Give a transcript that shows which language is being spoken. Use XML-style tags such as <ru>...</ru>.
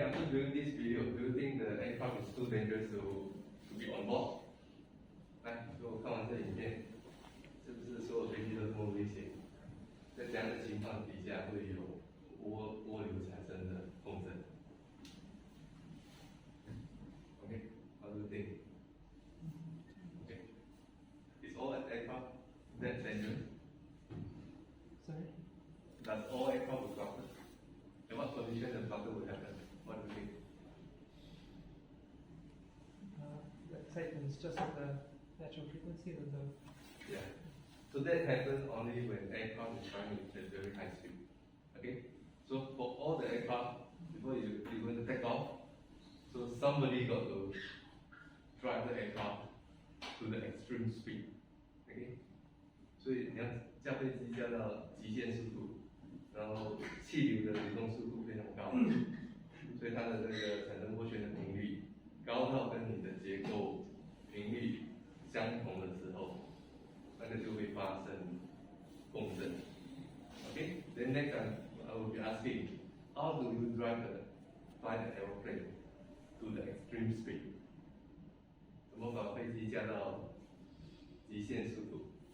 <en>During this video, do you think the aircraft is too dangerous to be on board?</en> <zh>来，如果看完这影片，是不是所有飞机都这么危险？在这样的情况底下，会有涡流产生的共振。</zh> <en>Okay, how do you think? Okay, is all aircraft that dangerous? Sorry? Does all aircraft will flutter? In what condition the flutter will happen? What do you think? Let's say it's just at the natural frequency of the. Yeah. So that happens only when aircraft is flying at very high speed. Okay? So for all the aircraft, before you're going to take off, so somebody got to drive the aircraft to the extreme speed. Okay?</en> <zh>所以你要驾飞机驾到极限速度，然后气流的流动速度非常高。所以它的这个产生涡旋的频率高到跟你的结构频率相同的时候，那个就会发生共振。</zh> <en>Okay, then next time I will be asking, how do you fly the aeroplane to the extreme speed?</en> <zh>怎么把飞机降到极限速度？</zh>